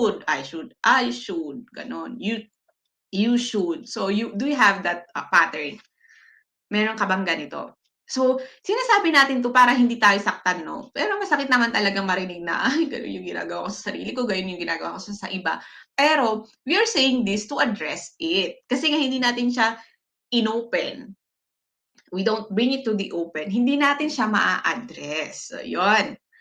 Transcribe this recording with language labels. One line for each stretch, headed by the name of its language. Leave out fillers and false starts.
English: I should, ganon. You should. So, do you have that pattern?
Filipino: Meron ka bang ganito? So, sinasabi natin to para hindi tayo saktan, no? Pero masakit naman talagang marinig na, ay, gano'n yung ginagawa ko sa sarili ko, gano'n yung ginagawa ko sa iba.
English: Pero, we are saying this to address it.
Filipino: Kasi nga hindi natin siya inopen.
English: We don't bring it to the open.
Filipino: Hindi natin siya maa-address.
English: So, yun.